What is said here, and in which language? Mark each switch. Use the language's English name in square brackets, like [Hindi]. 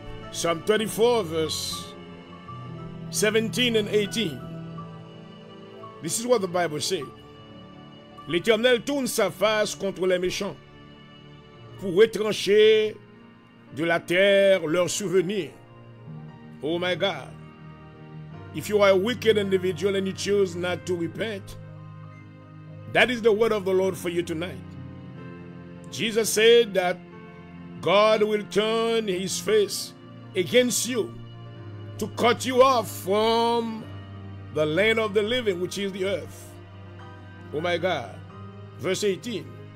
[English] Psalm 34 verse 17 and 18. This is what the Bible says. [French] L'Éternel tourne sa face contre les méchants pour retrancher de la terre leurs souvenirs. [English] Oh my God. If you are a wicked individual and you choose not to repent, that is the word of the Lord for you tonight. Jesus said that God will turn his face against you to cut you off from the land of the living, which is the earth. Oh my God. Verse 18.